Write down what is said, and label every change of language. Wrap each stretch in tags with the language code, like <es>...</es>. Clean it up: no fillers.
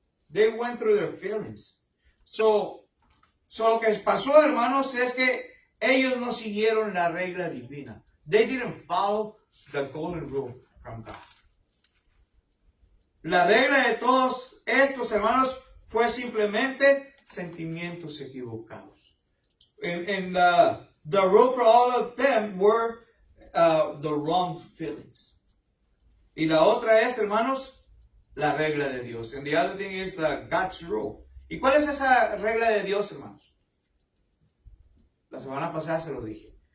<en>They went through their feelings.</en> <es>So lo que pasó, hermanos, es que ellos no siguieron la regla divina.</es> <en>They didn't follow the golden rule from God.</en> <es>La regla de todos estos, hermanos, fue simplemente sentimientos equivocados.</es> <en>And the rule for all of them were the wrong feelings.</en> <es>Y la otra es, hermanos, la regla de Dios.</es> <en>And the other thing is the God's rule.</en> <es>¿Y cuál es esa regla de Dios, hermanos? La semana pasada se los dije.</es>